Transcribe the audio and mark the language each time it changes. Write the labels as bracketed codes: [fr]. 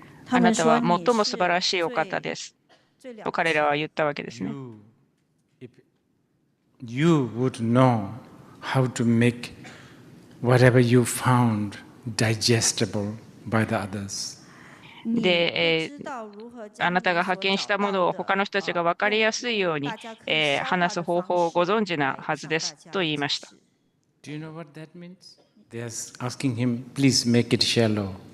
[ja] あなたは最も素晴らしいお方ですと彼らは言ったわけですね。 [en] You would know how to make whatever you found digestible by the others. [ja] で、あなたが発見したものを他の人たちが分かりやすいように、話す方法をご存知なはずですと言いました。 [en] Do you know what that means? They are asking him, please make it shallow.